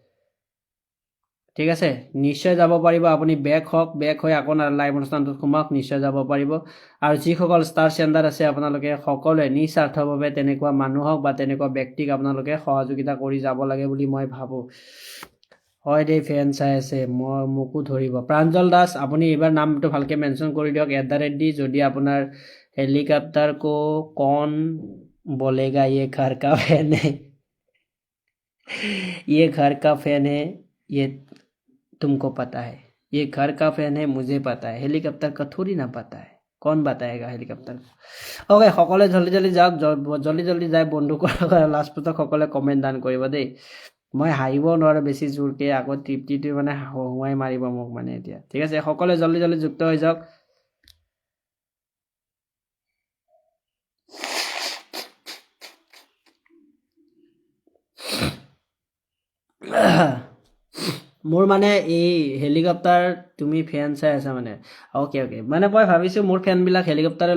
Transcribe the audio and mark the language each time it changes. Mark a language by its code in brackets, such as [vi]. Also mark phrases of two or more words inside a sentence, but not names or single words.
[as] নিশ্চয় যাব পাৰিব আপুনি বেক হৈ আকৌ লাইভ অনুষ্ঠানটোত সোমাওক নিশ্চয় যাব পাৰিব আৰু যিসকল [en] star sender [as] আছে আপোনালোকে সকলোৱে নিস্বাৰ্থভাৱে তেনেকুৱা মানুহক বা তেনেকুৱা ব্যক্তিক আপোনালোকে সহযোগিতা কৰি যাব লাগে বুলি মই ভাবোঁ হয় দেই ফেন চাই আছে মোকো ধৰিব প্ৰাঞ্জল দাস আপুনি এইবাৰ নামটো ভালকৈ মেনশ্যন কৰি দিয়ক @ যদি আপোনাৰ [hi] हेलीकॉप्टर को कौन बोलेगा ये घर का फैन है ये घर का फैन है ये तुमको पता है ये घर का फैन है मुझे पता है हेलीकॉप्टर का थोड़ी ना पता है कौन बताएगा हेलीकॉप्टर ओके [as] সকলে জলদি জলদি যাওক জলদি জলদি যাই বন্ধু লাষ্ট পোষ্টত সকলে কমেণ্ট দান কৰিব দেই মই হাঁহিব নোৱাৰোঁ বেছি জোৰকৈ আকৌ তৃপ্তিটো মানে হুৱাই মাৰিব মোক মানে এতিয়া ঠিক আছে সকলে জলদি জলদি যুক্ত হৈ যাওক মোৰ মানে এই হেলিকপ্টাৰ তুমি ফেন চাই আছা মানে অ'কে মানে মই ভাবিছোঁ মোৰ ফেনবিলাক হেলিকপ্টাৰে